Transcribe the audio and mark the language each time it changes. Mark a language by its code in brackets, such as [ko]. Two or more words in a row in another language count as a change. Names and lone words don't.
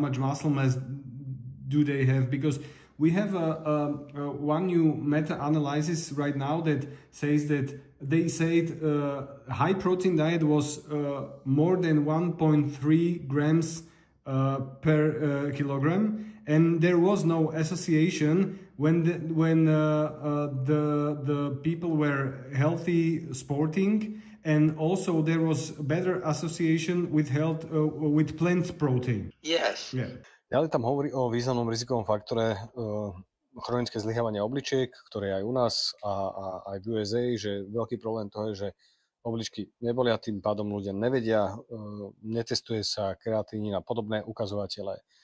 [en] much muscle mass do they have, because we have one new meta-analysis right now that says that they said high protein diet was more than 1.3 grams per kilogram, and there was no association when the people were healthy sporting, and also there was better association with health with plant protein. Yes. Yeah. [sk] Ďalej tam hovorí o významnom rizikovom faktore chronické zlyhávanie obličiek, ktoré je aj u nás a aj v USA, že veľký problém toho je, že obličky nebolia, tým pádom ľudia nevedia, netestuje sa kreatínin a podobné ukazovatele.